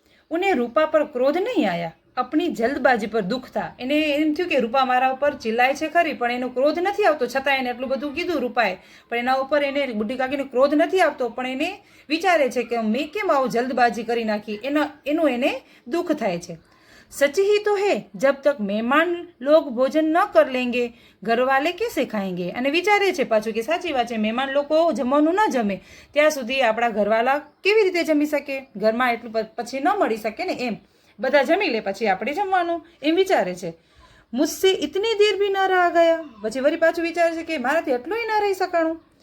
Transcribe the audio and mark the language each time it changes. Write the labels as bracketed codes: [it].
[hi] ઉને રૂપા પર ક્રોધ નહીં આયા, अपनी जल्दबाजी पर दुख था. [gu] એને એમ થયું કે રૂપા મારા ઉપર ચિલ્લાય છે ખરી પણ એનો ક્રોધ નથી આવતો, છતાં એને એટલું બધું કીધું રૂપાએ પણ એના ઉપર એને બુઢી કાકીને ક્રોધ નથી આવતો પણ એને વિચારે છે કે મેં કેમ આવું જલ્દબાજી કરી નાખી, એનું એને દુઃખ થાય છે. [hi] सच ही तो है, जब तक मेहमान लोग भोजन न कर लेंगे घर वाले कैसे खाएंगे. [gu] અને વિચારે છે પાછું કે સાચી વાત છે, મહેમાન લોકો જમવાનું ન જમે ત્યાં સુધી આપણા ઘરવાળા કેવી રીતે જમી શકે, ઘરમાં એટલું પછી ન મળી શકે ને એમ. બધા જમી લે પછી આપણે જમવાનું એમ વિચારે છે. [hi] મુझसे इतनी देर भी न रहा गया. [gu] પછી વળી પાછું વિચારે છે કે મારાથી એટલું ન રહી શકાણું.